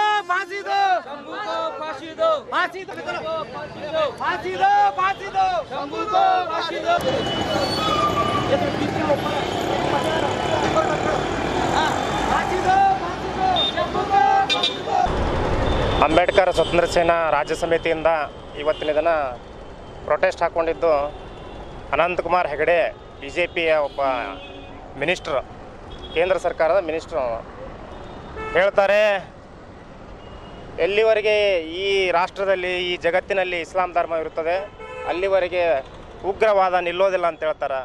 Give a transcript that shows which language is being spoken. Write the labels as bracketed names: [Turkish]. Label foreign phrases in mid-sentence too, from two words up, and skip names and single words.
[Hindi] फांसी दो, फांसी दो, फांसी दो, फांसी दो, फांसी दो, शंभू को फांसी दो, फांसी दो, शंभू को। [Kannada] ಅಂಬೇಡ್ಕರ್ ಸ್ವತಂತ್ರ ಸೇನಾ ರಾಜ್ಯ ಸಮಿತಿಯಿಂದ ಇವತ್ತಿನ ದಿನ ಪ್ರೊಟೆಸ್ಟ್ ಹಾಕ್ಕೊಂಡಿದ್ದು ಅನಂತಕುಮಾರ್ ಹೆಗಡೆ ಬಿಜೆಪಿಯ ಒಬ್ಬ ಮಿನಿಸ್ಟ್ರು, ಕೇಂದ್ರ ಸರ್ಕಾರದ ಮಿನಿಸ್ಟ್ರು ಹೇಳ್ತಾರೆ, ಎಲ್ಲಿವರೆಗೆ ಈ ರಾಷ್ಟ್ರದಲ್ಲಿ ಈ ಜಗತ್ತಿನಲ್ಲಿ ಇಸ್ಲಾಂ ಧರ್ಮ ಇರುತ್ತದೆ ಅಲ್ಲಿವರೆಗೆ ಉಗ್ರವಾದ ನಿಲ್ಲೋದಿಲ್ಲ ಅಂತ ಹೇಳ್ತಾರೆ।